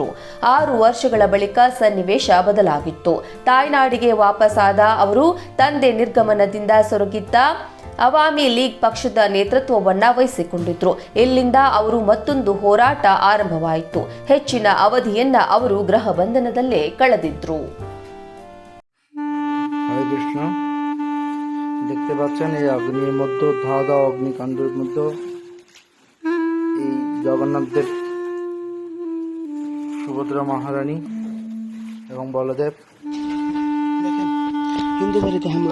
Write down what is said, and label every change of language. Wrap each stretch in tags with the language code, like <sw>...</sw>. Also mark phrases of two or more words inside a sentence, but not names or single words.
<kn>6 ವರ್ಷಗಳ ಬಳಿಕ ಸನ್ನಿವೇಶ ಬದಲಾಗಿತ್ತು. ತಾಯ್ನಾಡಿಗೆ ವಾಪಸ್ಸಾದ ಅವರು ತಂದೆ ನಿರ್ಗಮನದಿಂದ ಸೊರಗಿದ್ದ ಅವಾಮಿ ಲೀಗ್ ಪಕ್ಷದ ನೇತೃತ್ವವನ್ನ ವಹಿಸಿಕೊಂಡಿದ್ರು. ಇಲ್ಲಿಂದ ಅವರು ಮತ್ತೊಂದು ಹೋರಾಟ ಆರಂಭವಾಯಿತು. ಹೆಚ್ಚಿನ ಅವಧಿಯನ್ನ ಅವರು ಗೃಹ ಬಂಧನದಲ್ಲೇ ಕಳೆದಿದ್ರು.</kn> <bn>দেখতে পাচ্ছেন এই অগ্নির মধ্যে ধাওয়া অগ্নিকাণ্ডের মধ্যে এই জগন্নাথদেব, সুভদ্রা মহারানী এবং বলদেব। দেখেন হিন্দু বাড়িতে হামলা।</bn>